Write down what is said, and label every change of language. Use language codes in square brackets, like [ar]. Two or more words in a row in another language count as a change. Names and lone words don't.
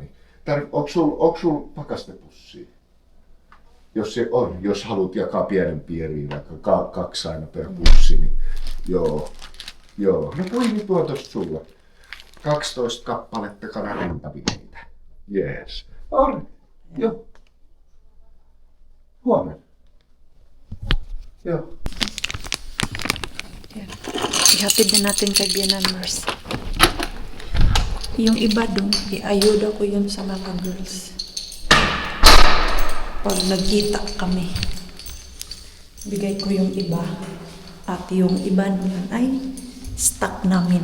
[fi] Niin onko sul pakastepussia? Jos se on, jos haluat jakaa pienempiä eriin, vaikka 2 aina per pussi, niin joo. Joo, no Queeni tuo tosta sulle. 12 kappaletta kanan rintafileitä. Jees. Arri. Joo. Huomenna. Joo. [tl] Ihatid na natin kay Bianan Mars. Yung iba dun, iayuda ko yun sa mga girls. Pag nagkita kami, bigay ko yung iba. At yung iba naman ay stock namin.